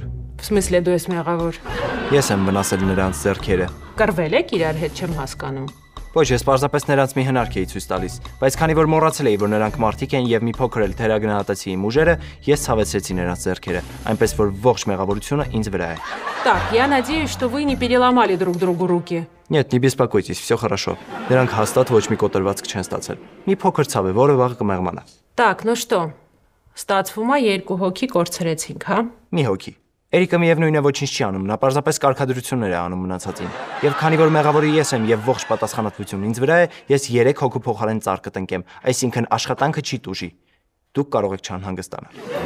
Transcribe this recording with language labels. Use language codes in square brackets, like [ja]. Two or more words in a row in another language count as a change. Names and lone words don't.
[ru] В смысле, [hy] դու ես մեղավոր։ Ես եմ վնասել նրանց ձեռքերը։ Կռվել եք իրար հետ, չեմ հասկանում։ Ոչ, ես պարզապես նրանց մի հնարք էի ցույց տալիս, բայց քանի որ մոռացել էի, որ նրանք մարդիկ են եւ մի փոքր էլ թերագնահատեցի իմ ուժերը, ես ցավեցրեցի նրանց ձեռքերը, այնպես որ ողջ մեղավորությունը ինձ վրա է։ [ru] Так, я надеюсь, что вы не переломали друг другу руки. Нет, не беспокойтесь, все хорошо։ [hy] Նրանք հաստատ ոչ մի կոտրվածք չեն ստացել։ Մի փոքր ցավ է, որը վաղը կմեղմանա։ [ru] Так, ну что, [hy] ստացվում է երկու հոգի կորցրեցինք, հա։ Մի հոգի։ Էրիկը միևնույն է ոչինչ չի անում, նա պարզապես կարգադրություններ է անում մնացածին։ Եվ քանի որ մեղավորը ես եմ եւ ողջ պատասխանատվությունն ինձ վրա է, ես 3 հոգու փոխարեն ծառ կտնկեմ, այսինքն աշխատանքը չի տուժի։ Դուք կարող եք չանհանգստանալ։